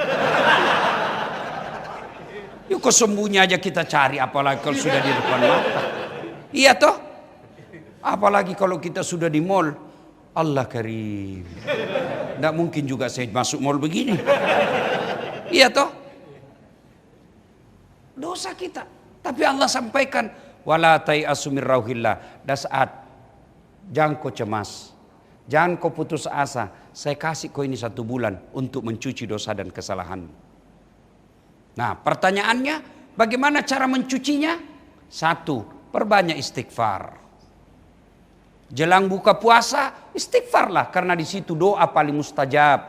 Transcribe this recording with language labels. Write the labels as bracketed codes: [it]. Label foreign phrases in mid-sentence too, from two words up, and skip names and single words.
[id] Yuk sembunyi aja kita cari, apalagi kalau sudah di depan mata. Iya toh? Apalagi kalau kita sudah di mall. [ar] الله كريم. [id] Tidak mungkin juga saya masuk mall begini. Iya toh? Dosa kita. Tapi Allah sampaikan, [ar] ولا تيأسوا من روح الله. Das'at. [id] Jangan kau cemas. Jangan kau putus asa. Saya kasih kau ini 1 bulan untuk mencuci dosa dan kesalahan. Nah, pertanyaannya, bagaimana cara mencucinya? 1, perbanyak istighfar. Jelang buka puasa, istighfarlah, karena di situ doa paling mustajab.